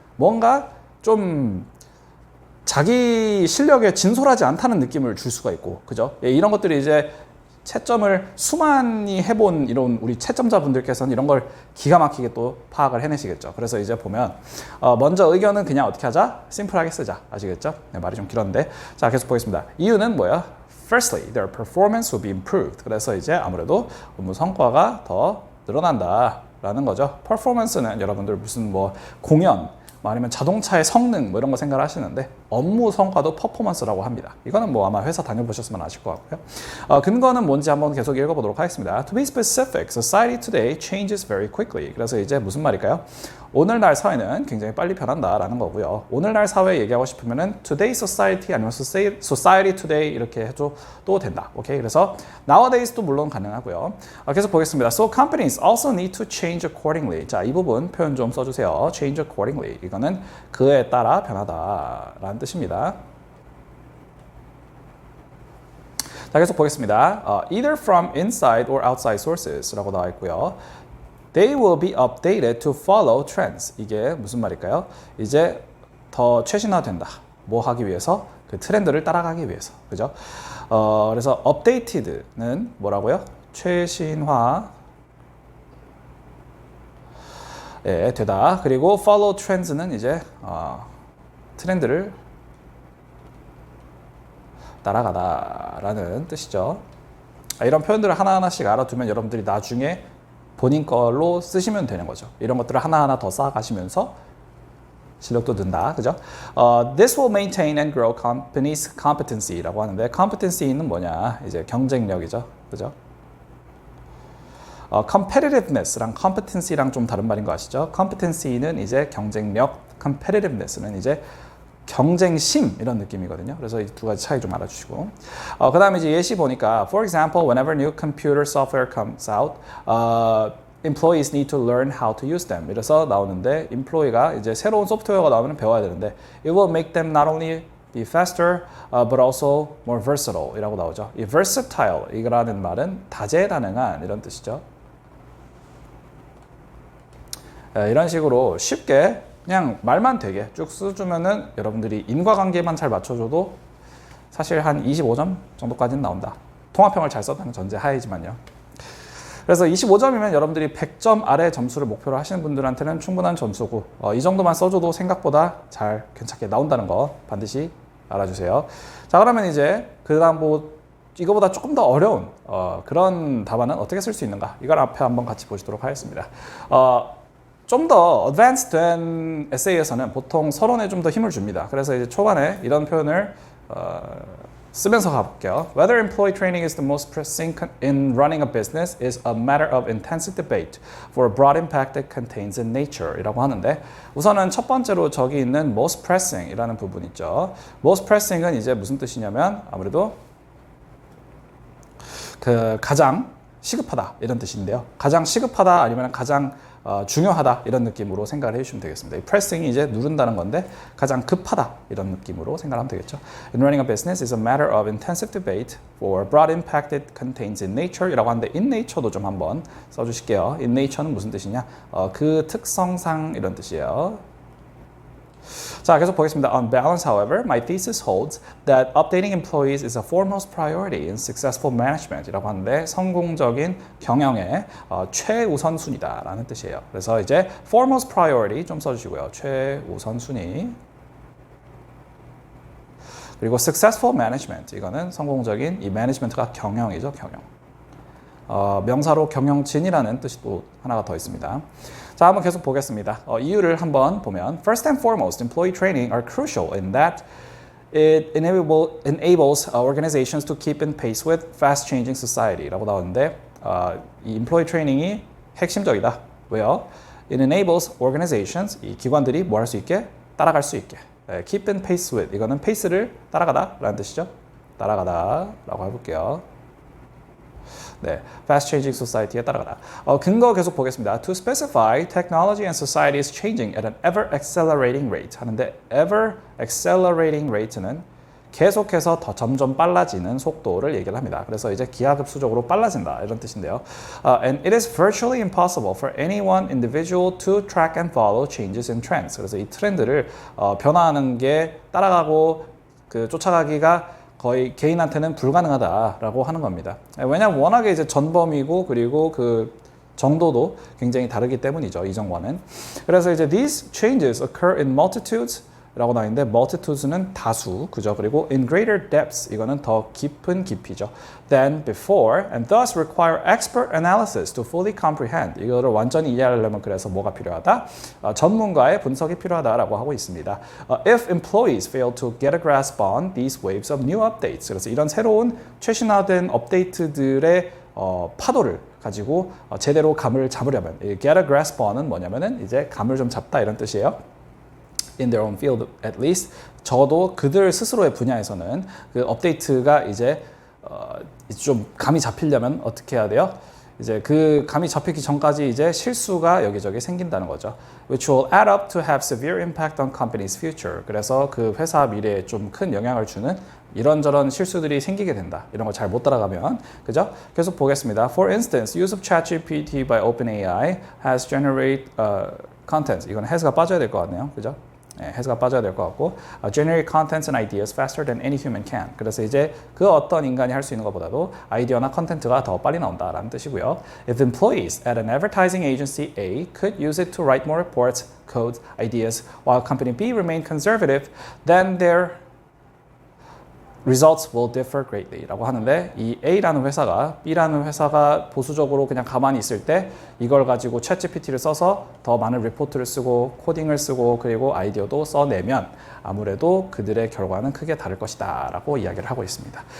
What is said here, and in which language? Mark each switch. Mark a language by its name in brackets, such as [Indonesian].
[Korean] 뭔가 좀 자기 실력에 진솔하지 않다는 느낌을 줄 수가 있고, 그죠? 이런 것들이 이제 채점을 수많이 해본 이런 우리 채점자분들께서는 이런 걸 기가 막히게 또 파악을 해내시겠죠. 그래서 이제 보면 먼저 의견은 그냥 어떻게 하자? 심플하게 쓰자. 아시겠죠? 네, 말이 좀 길었는데, 자 계속 보겠습니다. 이유는 뭐야? [English] Firstly, their performance will be improved. [Korean] 그래서 이제 아무래도 업무 성과가 더 늘어난다라는 거죠. performance는 여러분들 무슨 뭐 공연 아니면 자동차의 성능 뭐 이런 거 생각을 하시는데, 업무 성과도 퍼포먼스라고 합니다. 이거는 뭐 아마 회사 다녀보셨으면 아실 것 같고요. 근거는 뭔지 한번 계속 읽어보도록 하겠습니다. [English] To be specific, society today changes very quickly. [Korean] 그래서 이제 무슨 말일까요? 오늘날 사회는 굉장히 빨리 변한다라는 거고요. 오늘날 사회 얘기하고 싶으면은 [English] today society [Korean] 아니면 [English] society today [Korean] 이렇게 해줘도 된다. 오케이? 그래서 nowadays도 물론 가능하고요. 계속 보겠습니다. [English] So companies also need to change accordingly. [Korean] 자, 이 부분 표현 좀 써주세요. [English] Change accordingly. [Korean] 이거는 그에 따라 변하다라는 뜻입니다. 자, 계속 보겠습니다. [English] Either from inside or outside sources [Korean] 라고 나와 있고요. [English] They will be updated to follow trends. [Korean] 이게 무슨 말일까요? 이제 더 최신화된다. 뭐 하기 위해서? 그 트렌드를 따라가기 위해서. 그죠? 그래서 updated는 뭐라고요? 최신화 되다. 그리고 follow trends는 이제 트렌드를 따라가다라는 뜻이죠. 이런 표현들을 하나하나씩 알아두면 여러분들이 나중에 본인 걸로 쓰시면 되는 거죠. 이런 것들을 하나하나 더 쌓아가시면서 실력도 는다. 그죠? [English] This will maintain and grow companies' competency [Korean] 라고 하는데, [English] competency는 뭐냐? [Korean] 이제 경쟁력이죠. 그죠? competitiveness랑 competency랑 좀 다른 말인 거 아시죠? competency는 이제 경쟁력, competitiveness는 이제 경쟁심 이런 느낌이거든요. 그래서 이 두 가지 차이 좀 알아주시고, 그 다음에 이제 예시 보니까 [English] for example, whenever new computer software comes out, employees need to learn how to use them. [Korean] 이래서 나오는데, [English] employee가 [Korean] 이제 새로운 소프트웨어가 나오면 배워야 되는데, [English] it will make them not only be faster, but also more versatile [Korean] 이라고 나오죠. 이 versatile 이라는 말은 다재다능한 이런 뜻이죠. 이런 식으로 쉽게 그냥 말만 되게 쭉 써주면은 여러분들이 인과관계만 잘 맞춰줘도 사실 한 25점 정도까지는 나온다. 통합형을 잘 썼다는 전제 하에지만요. 그래서 25점이면 여러분들이 100점 아래 점수를 목표로 하시는 분들한테는 충분한 점수고, 이 정도만 써줘도 생각보다 잘 괜찮게 나온다는 거 반드시 알아주세요. 자, 그러면 이제 그 다음 뭐 이거보다 조금 더 어려운 그런 답안은 어떻게 쓸 수 있는가, 이걸 앞에 한번 같이 보시도록 하겠습니다. 좀 더 advanced 된 에세이에서는 보통 서론에 좀 더 힘을 줍니다. 그래서 이제 초반에 이런 표현을 쓰면서 가볼게요. [English] Whether employee training is the most pressing in running a business is a matter of intensive debate for a broad impact that contains in nature [Korean] 이라고 하는데 우선은 첫 번째로 저기 있는 most pressing 이라는 부분 있죠. most pressing은 이제 무슨 뜻이냐면 아무래도 그 가장 시급하다 이런 뜻인데요. 가장 시급하다 아니면 가장 중요하다 이런 느낌으로 생각을 해주시면 되겠습니다. 이 pressing이 이제 누른다는 건데 가장 급하다 이런 느낌으로 생각하면 되겠죠. [English] In running a business is a matter of intensive debate for broad impact it contains in nature [Korean] 이라고 하는데 [English] in nature [Korean] 도 좀 한번 써주실게요. in nature는 무슨 뜻이냐? 그 특성상 이런 뜻이에요. 자, 계속 보겠습니다. [English] On balance, however, my thesis holds that updating employees is a foremost priority in successful management [Korean] 이라고 하는데 성공적인 경영의 최우선순위다라는 뜻이에요. 그래서 이제 [English] foremost priority [Korean] 좀 써주시고요. 최우선순위. 그리고 [English] successful management [Korean] 이거는 성공적인 이 management가 경영이죠. 경영. 명사로 경영진이라는 뜻이 또 하나가 더 있습니다. 자, 한번 계속 보겠습니다. 이유를 한번 보면 [English] First and foremost, employee training are crucial in that it enables organizations to keep in pace with fast-changing society [Korean] 라고 나오는데 이 [English] employee training [Korean] 이 핵심적이다. 왜요? [English] It enables organizations, [Korean] 이 기관들이 뭐 할 수 있게? 따라갈 수 있게. [English] Keep in pace with, [Korean] 이거는 pace를 따라가다 라는 뜻이죠. 따라가다 라고 해볼게요. 네, [English] fast changing society [Korean] 에 따라가다. 근거 계속 보겠습니다. [English] To specify, technology and society is changing at an ever accelerating rate [Korean] 하는데 [English] ever accelerating rate [Korean] 는 계속해서 더 점점 빨라지는 속도를 얘기를 합니다. 그래서 이제 기하급수적으로 빨라진다 이런 뜻인데요. [English] And it is virtually impossible for any one individual to track and follow changes in trends. [Korean] 그래서 이 트렌드를 변화하는 게 따라가고 그 쫓아가기가 거의 개인한테는 불가능하다라고 하는 겁니다. 왜냐하면 워낙에 이제 전범이고 그리고 그 정도도 굉장히 다르기 때문이죠. 이정과는. 그래서 이제 [English] these changes occur in multitudes [Korean] 라고 나와 있는데 multitudes는 다수, 그죠? 그리고 [English] in greater depths [Korean] 이거는 더 깊은 깊이죠. [English] than before and thus require expert analysis to fully comprehend. [Korean] 이거를 완전히 이해하려면 그래서 뭐가 필요하다? 전문가의 분석이 필요하다라고 하고 있습니다. [English] If employees fail to get a grasp on these waves of new updates. [Korean] 그래서 이런 새로운 최신화된 업데이트들의 파도를 가지고 제대로 감을 잡으려면 [English] get a grasp on [Korean] 은 뭐냐면은 이제 감을 좀 잡다 이런 뜻이에요. [English] In their own field at least [Korean] 적어도 그들 스스로의 분야에서는 그 업데이트가 이제 좀 감이 잡히려면 어떻게 해야 돼요? 이제 그 감이 잡히기 전까지 이제 실수가 여기저기 생긴다는 거죠. [English] Which will add up to have severe impact on company's future. [Korean] 그래서 그 회사 미래에 좀 큰 영향을 주는 이런저런 실수들이 생기게 된다. 이런 거 잘 못 따라가면. 그죠? 계속 보겠습니다. [English] For instance, use of ChatGPT by OpenAI has generate content. [Korean] 이건 has가 빠져야 될 것 같네요. 그죠? 네, has가 빠져야 될 것 같고 [English] generate contents and ideas faster than any human can. [Korean] 그래서 이제 그 어떤 인간이 할 수 있는 것보다도 아이디어나 컨텐츠가 더 빨리 나온다라는 뜻이고요. [English] If employees at an advertising agency A could use it to write more reports, codes, ideas, while company B remained conservative, then their results will differ greatly [Korean] 라고 하는데 이 A라는 회사가 B라는 회사가 보수적으로 그냥 가만히 있을 때 이걸 가지고 챗GPT를 써서 더 많은 리포트를 쓰고 코딩을 쓰고 그리고 아이디어도 써내면 아무래도 그들의 결과는 크게 다를 것이다 라고 이야기를 하고 있습니다.